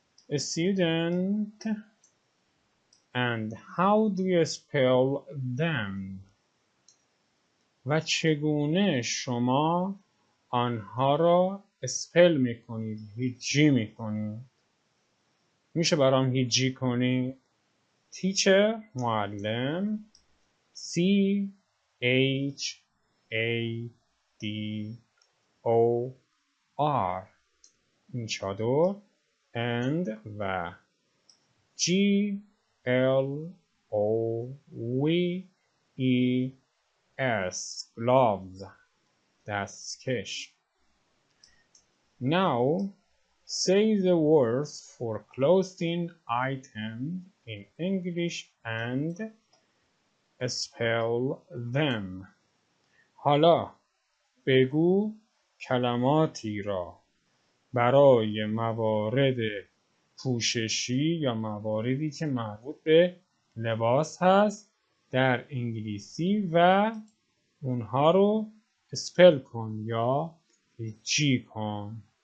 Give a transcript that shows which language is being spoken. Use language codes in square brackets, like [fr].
[en] A student and how do you spell them؟ [fa] و چگونه شما آنها را اسپل میکنید، هیجی میکنید؟ میشه برام هیجی کنید؟ teacher، معلم. [en] C H A D O R، [fa] این چادر. [en] and و G L O V E S، gloves، دستکش. Now say the words for clothing items in English and spell them. [fa] حالا بگو کلماتی را برای موارد پوششی یا مواردی که مربوط به لباس هست در انگلیسی و اونها رو اسپل کن یا هیجی کن.